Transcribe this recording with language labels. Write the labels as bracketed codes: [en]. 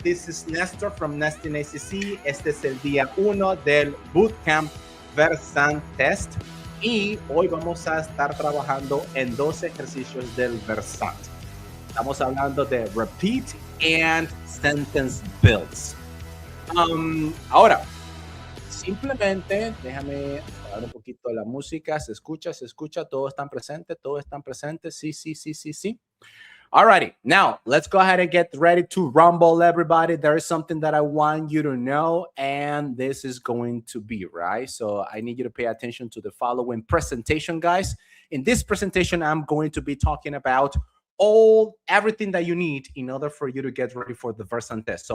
[en] This is Nestor from Nesting ACC. [es] Este es el día 1 del Bootcamp Versant Test. Y hoy vamos a estar trabajando en 2 ejercicios del Versant. Estamos hablando de Repeat and Sentence Builds. Ahora, simplemente déjame apagar un poquito la música. ¿Se escucha? ¿Todos están presentes? Sí. [en] Alrighty, now let's go ahead and get ready to rumble, everybody. There is something that I want you to know, and this is going to be, right? So I need you to pay attention to the following presentation, guys. In this presentation, I'm going to be talking about everything that you need in order for you to get ready for the Versant test.